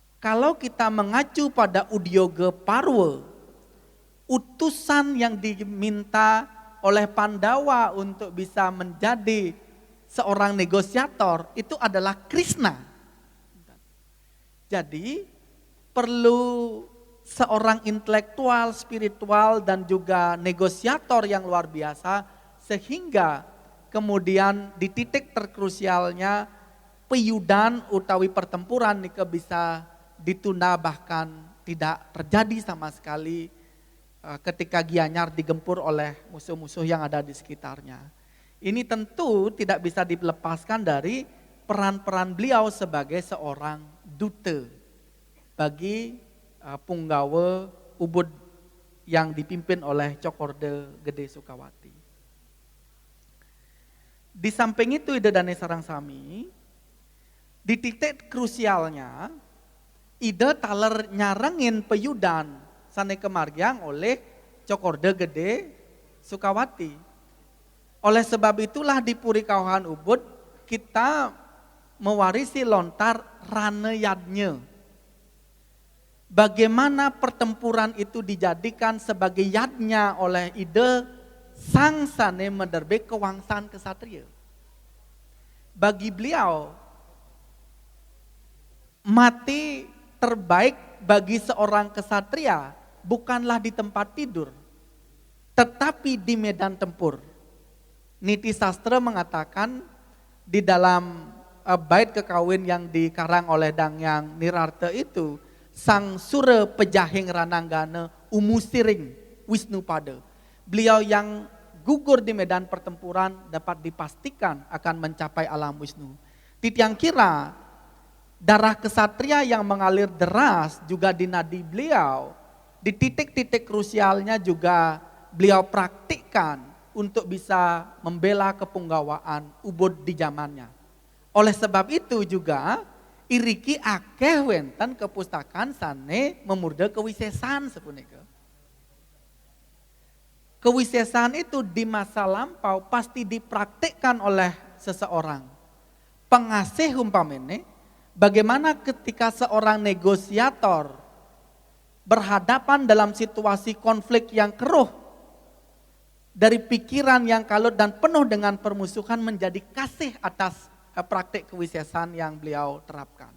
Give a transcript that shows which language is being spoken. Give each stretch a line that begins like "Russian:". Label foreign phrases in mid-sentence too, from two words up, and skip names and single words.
Indonesian: Kalau kita mengacu pada Udyoga Parwa, utusan yang diminta oleh Pandawa untuk bisa menjadi seorang negosiator itu adalah Krishna. Jadi perlu seorang intelektual, spiritual dan juga negosiator yang luar biasa sehingga kemudian di titik terkrusialnya
Balinese: peyudan utawi
Indonesian: pertempuran nika bisa ditunda bahkan tidak terjadi sama sekali ketika Gianyar digempur oleh musuh-musuh yang ada di sekitarnya. Ini tentu tidak bisa dilepaskan dari peran-peran beliau sebagai seorang duta bagi Punggawa Ubud yang dipimpin oleh Cokorda Gede Sukawati. Di samping itu
Balinese: Ida Dane Sarangsami,
Indonesian: di titik krusialnya
Balinese: Ida taler nyarengin peyudan sane kemargiang oleh Cokorda Gede Sukawati.
Indonesian: Oleh sebab itulah di Puri Kauhan Ubud kita mewarisi lontar raneyadnya. Bagaimana pertempuran itu dijadikan sebagai yadnya oleh ide sang
Balinese: sane menderbe kewangsaan
Indonesian: kesatria. Bagi beliau, mati terbaik bagi seorang kesatria bukanlah di tempat tidur, tetapi di medan tempur. Niti Sastra mengatakan di dalam bait kekawin yang dikarang oleh Dangyang Nirarta itu,
Kawi: sang sura pejahing rananggana umusiring Wisnu Pada.
Indonesian: Beliau yang gugur di medan pertempuran dapat dipastikan akan mencapai alam Wisnu. Titiang kira darah kesatria yang mengalir deras juga di nadi beliau. Di titik-titik krusialnya juga beliau praktikkan untuk bisa membela kepunggawaan Ubud di zamannya.
Balinese: Oleh sebab itu juga iriki akeh wenten kepustakaan sane memurda kewisesan sepunika.
Indonesian: Kewisesan itu di masa lampau pasti dipraktikkan oleh seseorang. Pengasih umpamene, bagaimana ketika seorang negosiator berhadapan dalam situasi konflik yang keruh, dari pikiran yang kalut dan penuh dengan permusuhan menjadi kasih atas praktik kewisesan yang beliau terapkan.